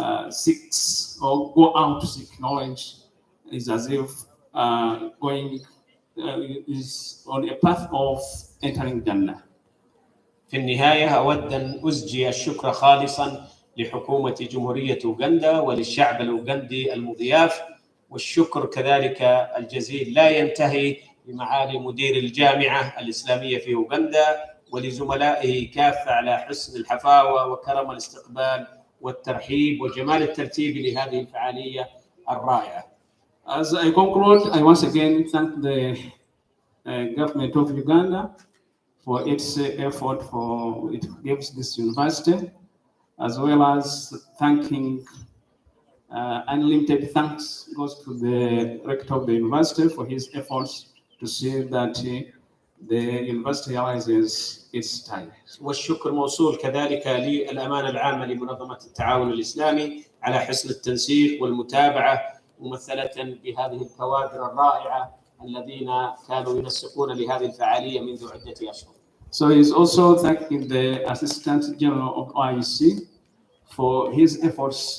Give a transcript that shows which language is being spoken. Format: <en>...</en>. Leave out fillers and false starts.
<en>seeks or go out to seek knowledge is as if going is on a path of entering Jannah.</en> <ar>في النهاية أود أن أزجي الشكر خالصا لحكومة جمهورية أوغندا وللشعب الأوغندي المضياف، والشكر كذلك الجزيل لا ينتهي بمعالي مدير الجامعة الإسلامية في أوغندا ولزملائه كافة على حسن الحفاوة وكرم الاستقبال والترحيب وجمال الترتيب لهذه الفعالية الرائعة.</ar> <en>As I conclude, I once again thank the government of Uganda for its effort for it gives this university, as well as thanking unlimited thanks goes to the rector of the university for his efforts to see that the university realizes its targets.</en> <ar>والشكر موصول كذلك للأمانة العامة لمنظمة التعاون الإسلامي على حسن التنسيق والمتابعة ممثلة بهذه الكوادر الرائعة الذين كانوا ينسقون لهذه الفعالية منذ عدة أشهر.</ar> <en>So he's also thanking the Assistant General of OIC for his efforts.</en>